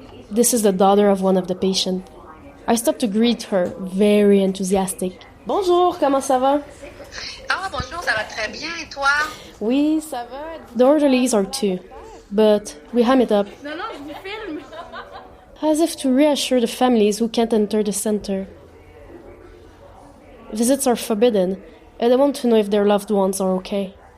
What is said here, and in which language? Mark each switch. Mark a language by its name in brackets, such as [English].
[English] This is the daughter of one of the patients. I stop to greet her, very enthusiastic. [French] Bonjour, comment ça va? Ah, bonjour, ça va très bien, et toi? Oui, ça va. [English] The orderlies are 2, but we ham it up. [French] Non, je vous filme. [English] As if to reassure the families who can't enter the center. Visits are forbidden, and they want to know if their loved ones are okay.